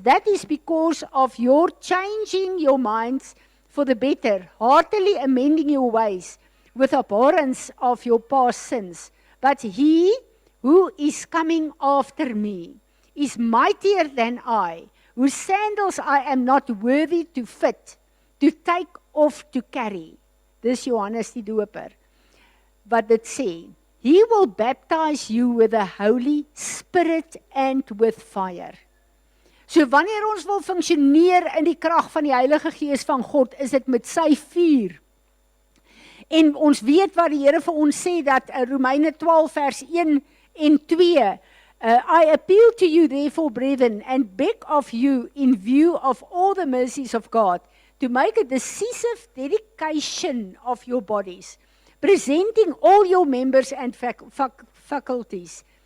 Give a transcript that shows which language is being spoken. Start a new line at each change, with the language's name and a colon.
English: That is because of your changing your minds for the better, heartily amending your ways with abhorrence of your past sins. But he who is coming after me is mightier than I, whose sandals I am not worthy to fit, to take off to carry.
Afrikaans: Dis Johannes die Doper, wat dit sê.
English: He will baptize you with the Holy Spirit and with fire.
Afrikaans: So wanneer ons wil funksioneer in die krag van die Heilige Gees van God, is dit met sy vuur. En ons weet wat die Here vir ons sê, dat Romeine 12 vers 1 en 2,
English: I appeal to you therefore, brethren, and beg of you in view of all the mercies of God, to make a decisive dedication of your bodies, presenting all your members and faculties